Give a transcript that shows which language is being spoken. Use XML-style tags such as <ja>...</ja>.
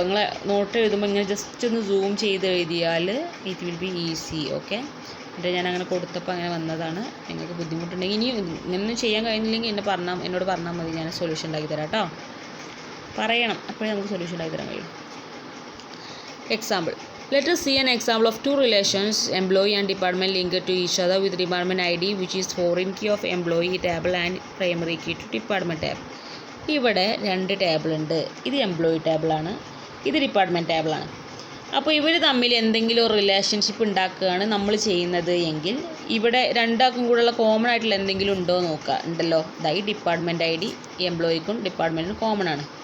<ml>നിങ്ങൾ നോട്ട് എഴുതുമ്പോൾ ഇങ്ങനെ ജസ്റ്റ് ഒന്ന് സൂം ചെയ്ത് എഴുതിയാൽ it will be easy. Okay, ഞാൻ അങ്ങനെ കൊടുത്തപ്പോൾ അങ്ങനെ വന്നതാണ്. നിങ്ങൾക്ക് ബുദ്ധിമുട്ടുണ്ടെങ്കിൽ ഇനി ഇങ്ങനൊന്നും ചെയ്യാൻ കഴിയുന്നില്ലെങ്കിൽ എന്നോട് പറഞ്ഞാൽ മതി, ഞാൻ സൊല്യൂഷൻ ഉണ്ടാക്കി തരാം കേട്ടോ. പറയണം, അപ്പോഴേ നമുക്ക് സൊല്യൂഷൻ ഉണ്ടാക്കി തരാൻ കഴിയും. Example.</ml> <en>Let us see an example of two relations, employee and department linked to each other with department ID which is foreign key of employee table and primary key to department table.</en> <ml>ഇവിടെ 2 table ഉണ്ട്. ഇത് employee ടേബിളാണ്, ഇത് department ടേബിളാണ്. അപ്പോൾ ഇവർ തമ്മിൽ എന്തെങ്കിലും ഒരു relationship ഉണ്ടാക്കുകയാണ് നമ്മൾ ചെയ്യുന്നത് എങ്കിൽ ഇവിടെ രണ്ടാൾക്കും കൂടെയുള്ള കോമൺ ആയിട്ടുള്ള എന്തെങ്കിലും ഉണ്ടോ നോക്കുക. ഉണ്ടല്ലോ, ഈ ഡിപ്പാർട്ട്മെൻറ്റ് ഐ ഡി എംപ്ലോയിക്കും ഡിപ്പാർട്ട്മെൻറ്റിനും കോമൺ ആണ്.</ml>